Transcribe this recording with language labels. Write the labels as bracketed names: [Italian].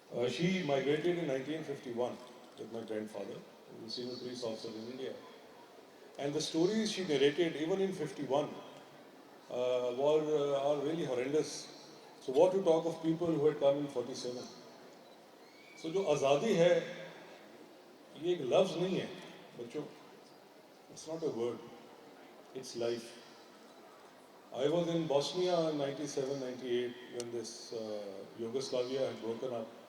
[English] She migrated in 1951 with my grandfather, who was a senior police officer in India. And the stories she narrated, even in 51, are really horrendous. So what to talk of people who had come in 47? [Hindi] So जो आज़ादी है, ये एक लफ्ज़ नहीं है, बच्चों. [English] It's not a word. It's life. I was in Bosnia in 97, 98 when this Yugoslavia had broken up.